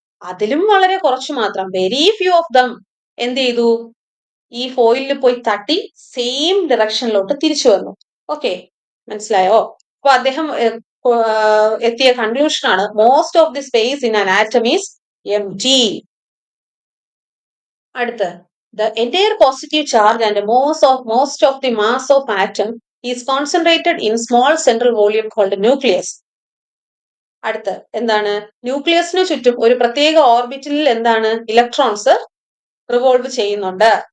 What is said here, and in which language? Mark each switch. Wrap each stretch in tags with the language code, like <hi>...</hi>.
<ml>അതിലും വളരെ കുറച്ച് മാത്രം,</ml> <en>very few of them</en> <ml>എന്ത് ചെയ്തു? ഈ ഫോയിലിൽ പോയി തട്ടി സെയിം ഡയറക്ഷനിലോട്ട് തിരിച്ചു വന്നു. ഓക്കെ, മനസ്സിലായോ? അപ്പൊ അദ്ദേഹം എത്തിയ കൺക്ലൂഷൻ ആണ്,</ml> <en>Most of the space in an atom is empty. അടുത്ത്, the entire positive charge and most of the mass of atom is concentrated in small central volume called nucleus.</en> <ml>അടുത്ത് എന്താണ്? ന്യൂക്ലിയസിന് ചുറ്റും ഒരു പ്രത്യേക ഓർബിറ്റലിൽ എന്താണ്? ഇലക്ട്രോൺസ് റിവോൾവ് ചെയ്യുന്നുണ്ട്.</ml>